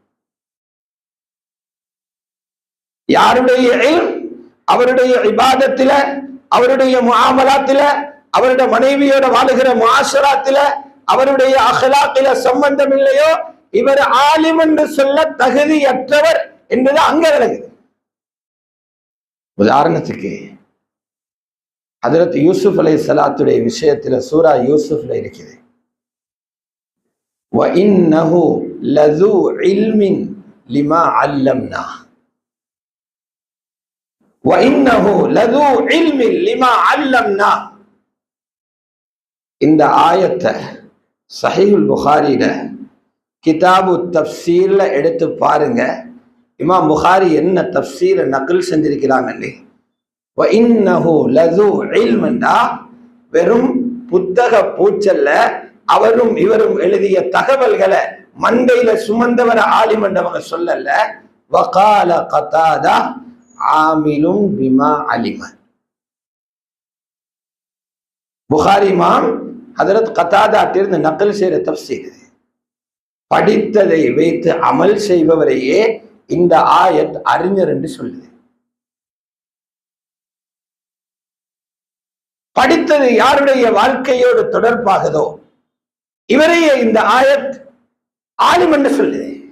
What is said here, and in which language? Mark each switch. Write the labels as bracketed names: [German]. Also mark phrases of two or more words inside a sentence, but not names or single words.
[Tamil] யாருடைய இல்ம் அவருடைய இபாதத்தில, அவருடைய முஆமலாத்தில, அவருடைய மனைவியோட வாழுகிற முஆஷராத்தில, அவருடைய அஹ்லாக்கில சம்பந்தம் இல்லையோ, இவர் ஆலிம் என்று சொல்ல தகுதியற்றவர் என்பது அங்க விளங்குது. உதாரணத்துக்கு ஹஜ்ரத் யூசுப் அலைஹிஸ்ஸலாத்துடைய விஷயத்துல சூரா யூசுப்ல இருக்குது, [Arabic] وَإِنَّهُ لَذُو عِلْمٍ لِمَا عَلَّمْنَا وَإِنَّهُ لَذُو عِلْمٍ لِمَا عَلَّمْنَا. [Tamil] இந்த ஆயத்தை சஹீஹுல் புகாரில [Arabic] كتاب تفسير [Tamil] எடுத்து பாருங்க. இமாம் புகாரி என்ன தப்சீரை நகல் செஞ்சிருக்கிறாங்க. [Arabic] وَإِنَّهُ لَذُو عِلْمٍ, [Tamil] வெறும் புத்தக பூச்சல்ல, அவரும் இவரும் எழுதிய தகவல்களை மண்டையில சுமந்தவர ஆலிம் என்றவங்க சொல்லல. [Arabic] وَقَالَ قَتَادَةُ عَامِلٌ بِمَا عَلِمَ. [Tamil] புகாரி இமாம் ஹஜ்ரத் கதாதாட்டிலிருந்து நகல் செய்கிற தப்சீர். படித்ததை வைத்து அமல் செய்பவரையே இந்த ஆயத் அறிஞர் என்று சொல்லுது. படித்தது யாருடைய வாழ்க்கையோடு தொடர்பாகதோ இவரையே இந்த ஆயத் ஆலிம் என்று சொல்லுது.